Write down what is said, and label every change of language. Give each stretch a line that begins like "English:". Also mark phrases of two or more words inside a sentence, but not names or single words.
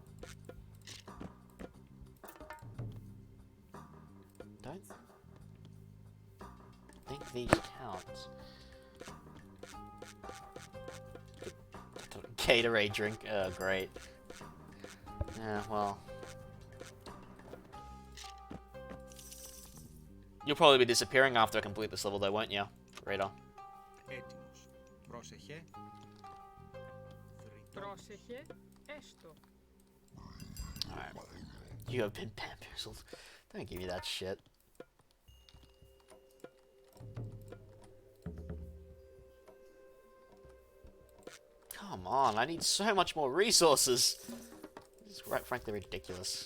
English: Don't think these count. Gatorade drink. Oh, great. Yeah, well. You'll probably be disappearing after I complete this level, though, won't you, Raider?
Greek: Έτοιμος. Πρόσεχε. Πρόσεχε. Έστω.
English: Alright. You have been bamboozled. Don't give me that shit. Come on, I need so much more resources. This is frankly ridiculous.